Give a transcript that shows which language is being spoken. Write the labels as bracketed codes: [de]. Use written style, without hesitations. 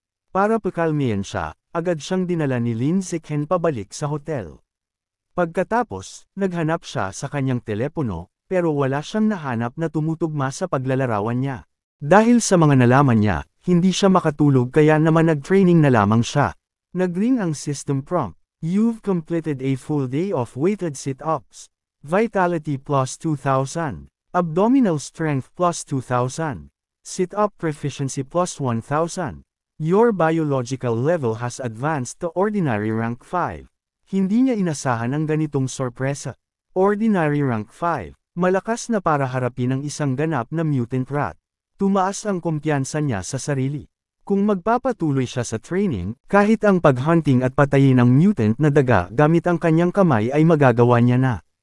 [tl] Para pakalmihan siya, agad siyang dinala ni Lin Zichen pabalik sa hotel. Pagkatapos, naghanap siya sa kanyang telepono, pero wala siyang nahanap na tumutugma sa paglalarawan niya. Dahil sa mga nalaman niya, hindi siya makatulog kaya naman nag-training na lamang siya. Nagring ang system prompt. [en] You've completed a full day of weighted sit-ups. Vitality plus 2,000. Abdominal strength plus 2,000. Sit-up proficiency plus 1,000. Your biological level has advanced to ordinary rank 5. [tl] Hindi niya inasahan ang ganitong sorpresa. Ordinary rank 5. Malakas na para harapin ang isang ganap na mutant rat. Tumaas ang kumpiyansa niya sa sarili. Kung magpapatuloy siya sa training, kahit ang paghunting at patayin ng mutant na daga gamit ang kanyang kamay ay magagawa niya na.